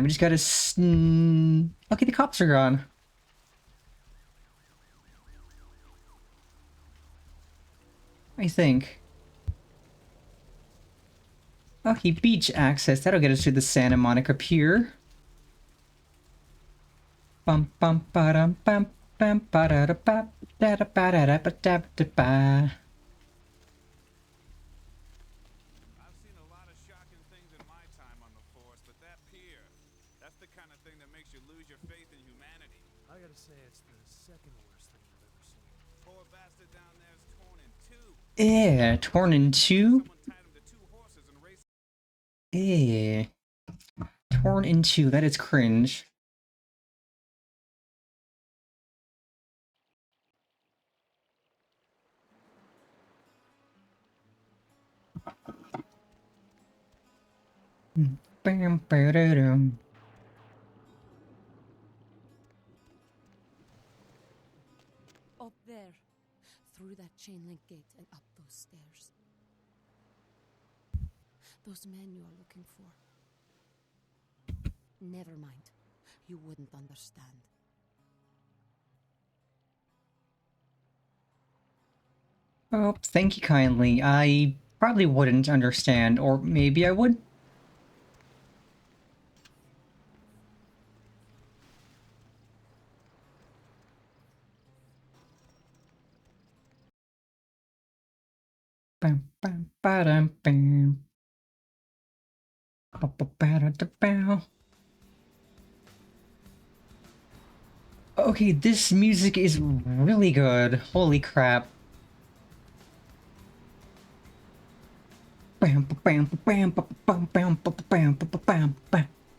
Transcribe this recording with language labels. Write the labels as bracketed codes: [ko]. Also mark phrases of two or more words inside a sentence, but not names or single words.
[en] We just gotta... Okay, the cops are gone. I think. Okay, beach access. That'll get us to the Santa Monica Pier. Bum bum ba dum bum bum ba da da ba da da ba da da ba da da ba. I've seen a lot of shocking things in my time on the force, but that pier, that's the kind of thing that makes you lose your faith in humanity. I gotta say, it's the second worst thing I've ever seen. Poor bastard down there's torn in two. Yeah, torn in two? Someone tied him to two horses and raced. Yeah. Torn in two, that is cringe. Bam, ba-da-dum. Up there. Through that chain link gate and up those stairs. Those men you are looking for. Never mind. You wouldn't understand. Oh, thank you kindly. I probably wouldn't understand, or maybe I would. Bam, bam, ba-dum, bam. Ba-ba-ba-da-da-bow. Okay, this music is really good. Holy crap. Bam, bam, bam, bam, bam, bam, bam, bam, bam, bam.